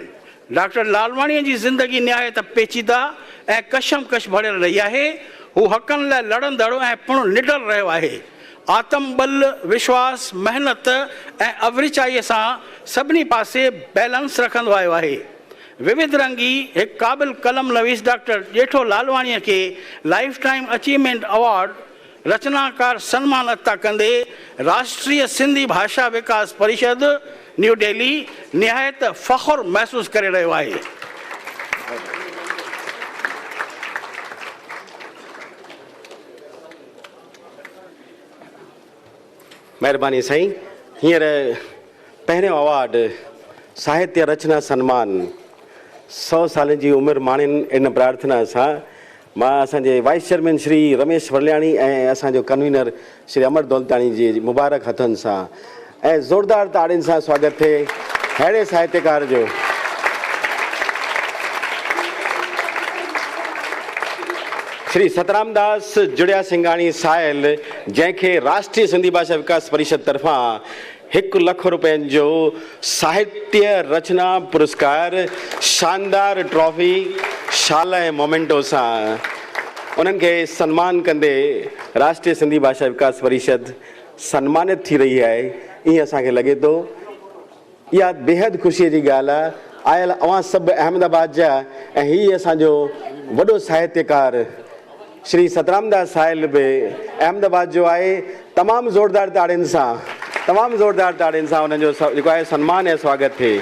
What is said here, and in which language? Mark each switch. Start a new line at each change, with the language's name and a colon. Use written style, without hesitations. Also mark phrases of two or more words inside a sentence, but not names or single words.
Sindhi: डॉक्टर लालवाणीअ जी ज़िंदगी निहायत पेचीदा ऐं कशमकश भरियल रही आहे। हू हक़नि लाइ लड़ंदड़ ऐं पिणु निडर रहियो आहे। आत्मबल, विश्वास, मेहनत ऐं अवरिचाईअ सां सभिनी पासे बैलेंस रखंदो आयो आहे। विविध रंगी एक काबिल कलम नवीस डॉक्टर जेठो लालवाणी के
English: lifetime achievement award
Sindhi: रचनाकार सम्मान अता कंदे राष्ट्रीय सिंधी भाषा विकास परिषद न्यू दिल्ली निहायत फ़ख्र महसूस करे रहियो आहे। महिरबानी साईं। हींअर पहिरियों अवार्ड साहित्य रचना सम्मान 100 साल जी उमिरि माणिनि इन प्रार्थना सां मां असांजे
English: vice chairman
Sindhi: श्री रमेश वरलियाणी ऐं असांजो कन्वीनर श्री अमर दौलताणी जी मुबारक हथनि सां ऐं ज़ोरदार ताड़ियुनि सां स्वागत थिए अहिड़े साहित्यकार जो। श्री सतराम दास जुड़िया सिंघाणी साहिल, जंहिंखे राष्ट्रीय सिंधी भाषा विकास परिषद तरफ़ां 1 लख रुपयनि जो साहित्य रचना पुरस्कार, शानदार ट्रॉफी, शाल ऐं मोमेंटो सां उन्हनि खे सन्मान कंदे राष्ट्रीय सिंधी भाषा विकास परिषद सन्मानित थी रही आहे। ईअं असांखे लॻे थो। इहा बेहद ख़ुशीअ जी ॻाल्हि आहे। आयल अवां सभु अहमदाबाद जा ऐं हीअ असांजो वॾो साहित्यकार श्री सतराम दास साहिल बि अहमदाबाद जो आहे। तमामु ज़ोरदार ताड़ियुनि सां उन्हनि जो जेको आहे सन्मान ऐं स्वागत थिए।